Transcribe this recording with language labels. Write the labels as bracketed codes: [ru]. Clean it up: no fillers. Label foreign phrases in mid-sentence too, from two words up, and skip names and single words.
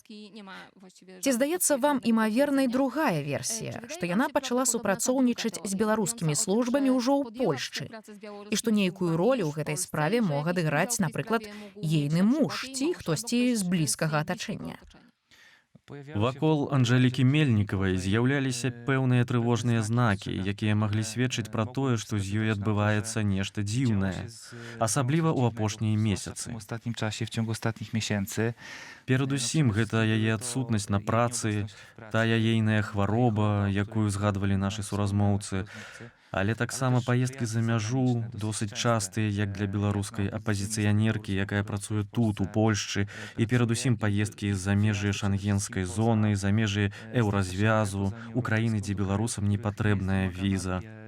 [be] Ці здаецца вам імавернай другая версія, што яна пачала супрацоўнічаць з беларускімі службамі ўжо ў Польшчы, і што нейкую ролю ў гэтай справе мог адыграць, напрыклад, ейны муж ці хтосьці з блізкага атачэння? Вакол Анжалікі Мельнікавай з'яўляліся пэўныя трывожныя знакі, якія маглі сведчыць пра тое, што з ёй адбываецца нешта дзіўнае, асабліва ў апошнія месяцы. [pl] W ostatnim czasie, w ciągu ostatnich miesięcy. [be] Перадусім, гэта яе адсутнасць на працы, тая ейная хвароба, якую згадвалі нашы суразмоўцы, але таксама паездкі за мяжу досыць частыя як для беларускай апазіцыянеркі, якая працуе тут, у Польшчы, і перадусім паездкі з-за межы шангенскай зоны, за межы еўразвязу, у краіны, дзе беларусам не патрэбная віза.